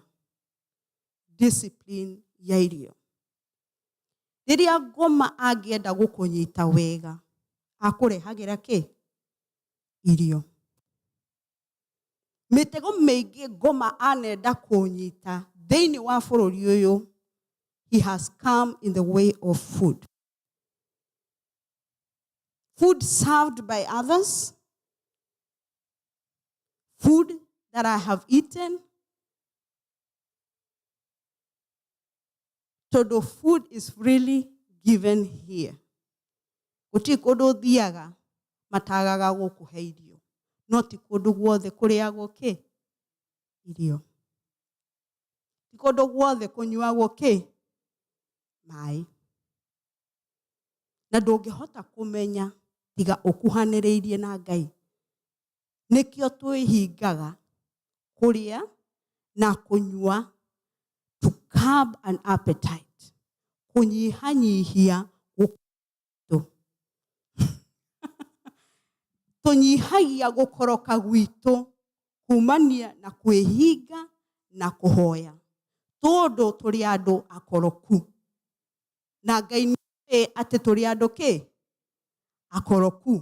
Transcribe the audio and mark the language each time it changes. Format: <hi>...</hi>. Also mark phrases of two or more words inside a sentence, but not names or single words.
<ki>Discipline ya irio. Riria ngoma angienda gukunyita wega akurehagira ki irio. Mitego meigi ngoma anenda kunyita thiini wa bururi uyu,</ki> <en>he has come in the way of food. Food served by others, food that I have eaten. So the food is really given here.</en> <ki>Guti kundu thiaga matagaga gukuhe irio, no ti kundu guothe kuriagwo ki irio. Ti kundu guothe kunyuagwo ki mai. Na ndungihota kumenya tiga ukuhaniriirie na Ngai. Nikio twihingaga kuria na kunywa</ki> <en>to curb an appetite.</en> <ki>Kunyihanyihia gukorwo. Tunyihagia gukoroka gwitu kumania na kwihinga na kuhoya. Tondu turi andu akoroku. Na Ngai ni ati turi andu ki akoroku.</ki>